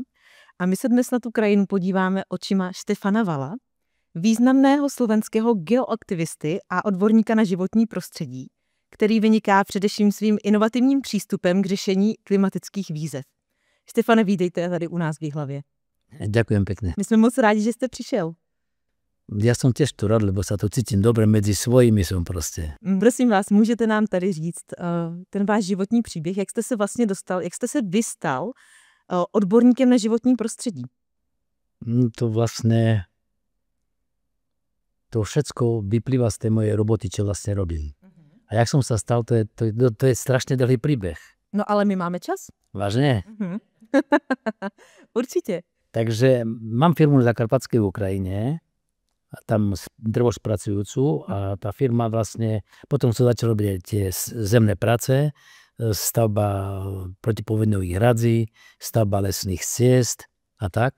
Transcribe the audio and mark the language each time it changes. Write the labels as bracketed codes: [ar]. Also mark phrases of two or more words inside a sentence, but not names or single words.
[cs] A my se dnes na tu krajinu podíváme očima Štefana Vala, významného slovenského geoaktivisty a odborníka na životní prostředí, který vyniká především svým inovativním přístupem k řešení klimatických výzev. Štefane, vítejte tady u nás v Jihlavě. [sk] Ďakujem pekne. [cs] My jsme moc rádi, že jste přišel. [sk] Ja som tiež tu rád, lebo sa tu cítim dobre, medzi svojimi som proste. Prosím vás, můžete nám tady říct ten váš životní příběh, jak jste se vlastně dostal, jak jste se vystal odborníkem na životní prostředí? To vlastne, to všetko vyplýva z tej mojej roboty, čo vlastne robím. A jak som sa stal, to je strašne dlhý príbeh. [cs] No ale my máme čas. [sk] Vážne? [cs] Určitě. [sk] Takže mám firmu na Zakarpatskej Ukrajine, a tam drvošpracujúcu, a tá firma vlastne, potom som začal robiť tie zemné práce, stavba protipovodňových hradzí, stavba lesných ciest a tak.